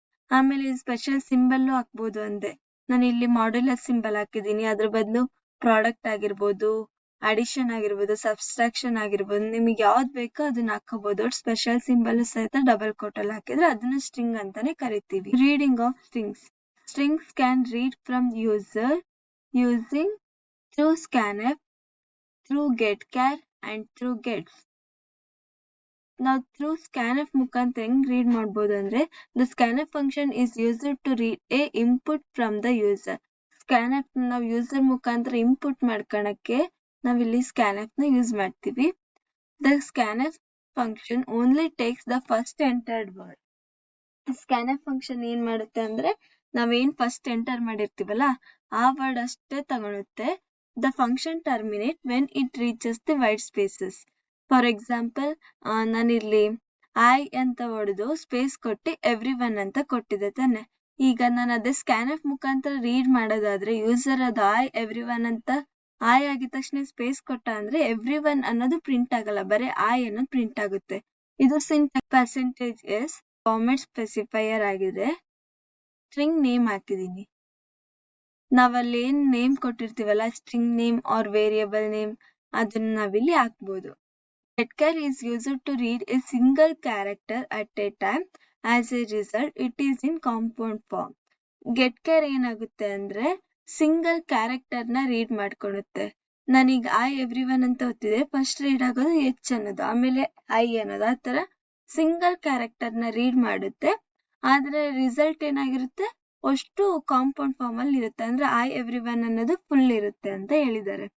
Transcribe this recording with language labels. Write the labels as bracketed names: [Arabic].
[Kannada] ಆಮೇಲೆ special symbol ಹಾಕ್ಬೋದು ಅಂದೆ. ನಾನು ಇಲ್ಲಿ ಮಾಡ್ಯುಲಸ್ ಸಿಂಬಲ್ ಹಾಕಿದೀನಿ, ಅದ್ರ ಬದಲು ಪ್ರಾಡಕ್ಟ್ ಆಗಿರ್ಬೋದು, ಅಡಿಷನ್ ಆಗಿರ್ಬೋದು, ಸಬ್ಸ್ಟ್ರಾಕ್ಷನ್ ಆಗಿರ್ಬೋದು, ನಿಮಗೆ ಯಾವ್ದು ಬೇಕೋ ಅದನ್ನ ಹಾಕೋಬಹುದು. ಸ್ಪೆಷಲ್ ಸಿಂಬಲ್ ಸಹಿತ ಡಬಲ್ ಕೋಟಲ್ ಹಾಕಿದ್ರೆ ಅದನ್ನ ಸ್ಟ್ರಿಂಗ್ ಅಂತಾನೆ ಕರಿತೀವಿ. [English] Reading of strings. Strings can read from user using through scanf, through getchar and through gets. [Kannada] ನಾವು through scanf ಮುಖಾಂತರ ಹೆಂಗ್ ರೀಡ್ ಮಾಡ್ಬೋದು ಅಂದ್ರೆ, [English] the scanf function is used to read a input from the user. [Kannada] scanf ನಾವು user ಮುಖಾಂತರ input ಮಾಡ್ಕೊಳಕ್ಕೆ ನಾವಿಲ್ಲಿ scanf ನ ಯೂಸ್ ಮಾಡ್ತೀವಿ. [English] The scanf function only takes the first entered word. [Kannada] scanf function ಏನ್ ಮಾಡುತ್ತೆ ಅಂದ್ರೆ, ನಾವೇನ್ ಫಸ್ಟ್ ಎಂಟರ್ ಮಾಡಿರ್ತೀವಲ್ಲ ಆ ವರ್ಡ್ ಅಷ್ಟೇ ತಗೊಳುತ್ತೆ. [English] The function terminate when it reaches the white spaces. For example, [Kannada] ನಾನಿಲ್ಲಿ ಐ ಅಂತ ಹೊಡೆದು ಸ್ಪೇಸ್ ಕೊಟ್ಟು ಎವ್ರಿ1 ಅಂತ ಕೊಟ್ಟಿದೆ ತಾನೆ. ಈಗ ನಾನು ಅದೇ ಸ್ಕ್ಯಾನಫ್ ಮುಖಾಂತರ ರೀಡ್ ಮಾಡೋದಾದ್ರೆ ಯೂಸರ್ ಅದು ಎವ್ರಿ1 ಅಂತ ಐ ಆಗಿದ ತಕ್ಷಣ ಸ್ಪೇಸ್ ಕೊಟ್ಟ ಅಂದ್ರೆ ಎವ್ರಿ1 ಅನ್ನೋದು ಪ್ರಿಂಟ್ ಆಗಲ್ಲ, ಬರೀ ಐ ಅನ್ನೋದು ಪ್ರಿಂಟ್ ಆಗುತ್ತೆ. ಇದು ಸಿಂಟ್ಯಾಕ್ಸ್ %s ಫಾರ್ಮ್ಯಾಟ್ ಸ್ಪೆಸಿಫೈಯರ್ ಆಗಿದೆ. String name ಹಾಕಿದೀನಿ. ನಾವಲ್ಲಿ ಏನ್ name ಕೊಟ್ಟಿರ್ತೀವಲ್ಲ, string name R variable name, ಅದನ್ನ ನಾವಿಲ್ಲಿ ಹಾಕ್ಬೋದು. [English] getchar is used to read a single character at a time. As a result, it is in compound form. [Kannada] getchar ಏನಾಗುತ್ತೆ ಅಂದ್ರೆ single character ನ read ಮಾಡ್ಕೊಳುತ್ತೆ. ನಾನೀಗ ಎವ್ರಿ1 ಅಂತ ಓದ್ತಿದೆ, ಫಸ್ಟ್ ರೀಡ್ ಆಗೋದು H ಅನ್ನೋದು, ಆಮೇಲೆ ಐ ಅನ್ನೋದು, ಆತರ ಸಿಂಗಲ್ ಕ್ಯಾರೆಕ್ಟರ್ ನ ರೀಡ್ ಮಾಡುತ್ತೆ. ಆದ್ರೆ ರಿಸಲ್ಟ್ ಏನಾಗಿರುತ್ತೆ, ಅಷ್ಟು ಕಾಂಪೌಂಡ್ ಫಾರ್ಮ್ ಅಲ್ಲಿ ಇರುತ್ತೆ, ಅಂದ್ರೆ ಎವ್ರಿ1 ಅನ್ನೋದು ಫುಲ್ ಇರುತ್ತೆ ಅಂತ ಹೇಳಿದ್ದಾರೆ.